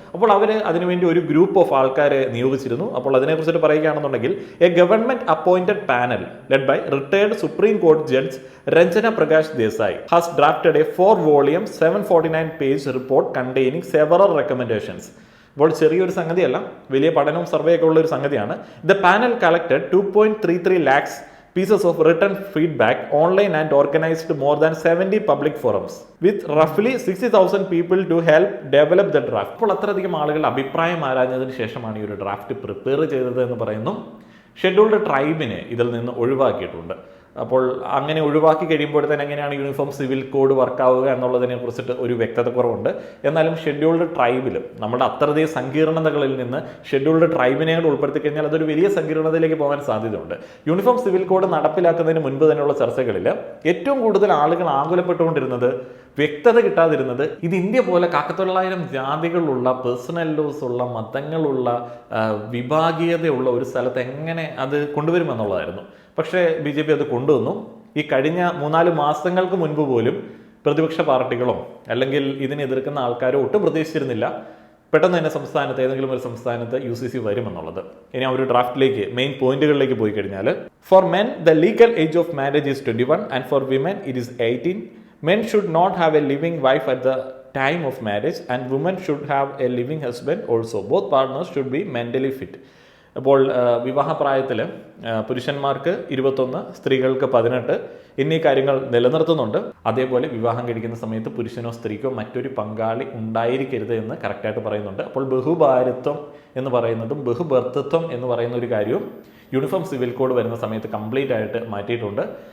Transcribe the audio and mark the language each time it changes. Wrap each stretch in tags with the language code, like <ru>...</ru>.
<ml>അപ്പോൾ അവർ അതിനുവേണ്ടി ഒരു ഗ്രൂപ്പ് ഓഫ് ആൾക്കാരെ നിയോഗിച്ചിരുന്നു. അപ്പോൾ അതിനെക്കുറിച്ചിട്ട് പറയുകയാണെന്നുണ്ടെങ്കിൽ</ml> <en>A government appointed panel led by retired supreme കോടതി judge Ranjana Prakash Desai has drafted a 4-volume 749-page report containing several recommendations.</en> <ml>ഇപ്പോൾ ചെറിയൊരു സംഗതിയല്ല, വലിയ പഠനവും സർവേ ഒക്കെ ഉള്ള ഒരു സംഗതിയാണ്.</ml> <en>The panel collected 2.33 lakhs pieces of written feedback online and organized more than 70 public forums with roughly 60,000 people to help develop the draft.</en> <ml>അപ്പോൾ അത്രയധികം ആളുകൾ അഭിപ്രായം ആരാഞ്ഞതിന് ശേഷമാണ് ഈ ഒരു ഡ്രാഫ്റ്റ് പ്രിപ്പയർ ചെയ്തത് എന്ന് പറയുന്നു. ഷെഡ്യൂൾഡ് ട്രൈബിനെ ഇതിൽ നിന്ന് ഒഴിവാക്കിയിട്ടുണ്ട്. അപ്പോൾ അങ്ങനെ ഒഴിവാക്കി കഴിയുമ്പോഴത്തേന് എങ്ങനെയാണ് യൂണിഫോം സിവിൽ കോഡ് വർക്കാവുക എന്നുള്ളതിനെ കുറിച്ചിട്ട് ഒരു വ്യക്തത കുറവുണ്ട്. എന്നാലും ഷെഡ്യൂൾഡ് ട്രൈബിലും നമ്മുടെ അത്രയധികം സങ്കീർണതകളിൽ നിന്ന് ഷെഡ്യൂൾഡ് ട്രൈബിനെ ഉൾപ്പെടുത്തി കഴിഞ്ഞാൽ അതൊരു വലിയ സങ്കീർണതയിലേക്ക് പോകാൻ സാധ്യതയുണ്ട്. യൂണിഫോം സിവിൽ കോഡ് നടപ്പിലാക്കുന്നതിന് മുൻപ് തന്നെയുള്ള ചർച്ചകളിൽ ഏറ്റവും കൂടുതൽ ആളുകൾ ആകുലപ്പെട്ടുകൊണ്ടിരുന്നത് വ്യക്തത കിട്ടാതിരുന്നത് ഇത് ഇന്ത്യ പോലെ 1,900 ജാതികളുള്ള പേഴ്സണൽ ലോസ് ഉള്ള മതങ്ങളുള്ള വിഭാഗീയതയുള്ള ഒരു സ്ഥലത്ത് എങ്ങനെ അത് കൊണ്ടുവരുമെന്നുള്ളതായിരുന്നു. പക്ഷേ BJP അത് കൊണ്ടുവന്നു. ഈ കഴിഞ്ഞ 3-4 മാസങ്ങൾക്ക് മുൻപ് പോലും പ്രതിപക്ഷ പാർട്ടികളോ അല്ലെങ്കിൽ ഇതിനെ എതിർക്കുന്ന ആൾക്കാരോ ഒട്ടും പ്രതീക്ഷിച്ചിരുന്നില്ല പെട്ടെന്ന് തന്നെ സംസ്ഥാനത്ത് ഏതെങ്കിലും ഒരു സംസ്ഥാനത്ത് UCC വരുമെന്നുള്ളത്. ഇനി ആ ഒരു ഡ്രാഫ്റ്റിലേക്ക് മെയിൻ പോയിന്റുകളിലേക്ക് പോയി കഴിഞ്ഞാൽ,</ml> <en>For men the legal age of marriage is 21 and for women it is 18. Men should not have a living wife at the time of marriage and women should have a living husband also. Both partners should be mentally fit.</en> <ml>അപ്പോൾ വിവാഹപ്രായത്തിൽ പുരുഷന്മാർക്ക് 21, സ്ത്രീകൾക്ക് 18 എന്നീ കാര്യങ്ങൾ നിലനിർത്തുന്നുണ്ട്. അതേപോലെ വിവാഹം കഴിക്കുന്ന സമയത്ത് പുരുഷനോ സ്ത്രീക്കോ മറ്റൊരു പങ്കാളി ഉണ്ടായിരിക്കരുത് എന്ന് കറക്റ്റായിട്ട് പറയുന്നുണ്ട്. അപ്പോൾ ബഹുഭാര്യത്വം എന്ന് പറയുന്നതും ബഹുഭർത്തൃത്വം എന്ന് പറയുന്ന ഒരു കാര്യവും യൂണിഫോം സിവിൽ കോഡ് വരുന്ന സമയത്ത് കംപ്ലീറ്റ് ആയിട്ട് മാറ്റിയിട്ടുണ്ട്.</ml>